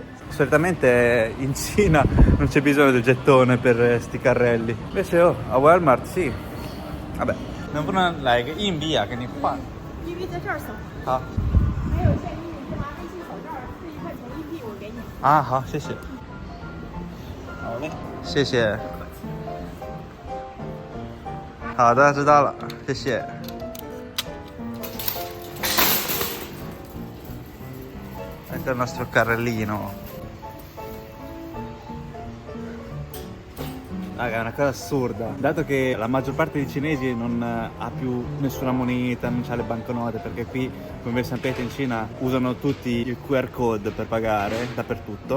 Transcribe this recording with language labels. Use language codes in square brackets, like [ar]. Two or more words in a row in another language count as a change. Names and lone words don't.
[it] Solitamente in Cina non c'è bisogno del gettone per sti carrelli. Invece a Walmart sì. Vabbè, non può like in via che ne fa. Ah. Ah, sì. Sì. [zh] 好的，知道了，谢谢。 [it] Ecco il nostro carrellino. Raga, è una cosa assurda, dato che la maggior parte dei cinesi non ha più nessuna moneta, non c'ha le banconote, perché qui, come sapete, in Cina usano tutti il QR code per pagare dappertutto.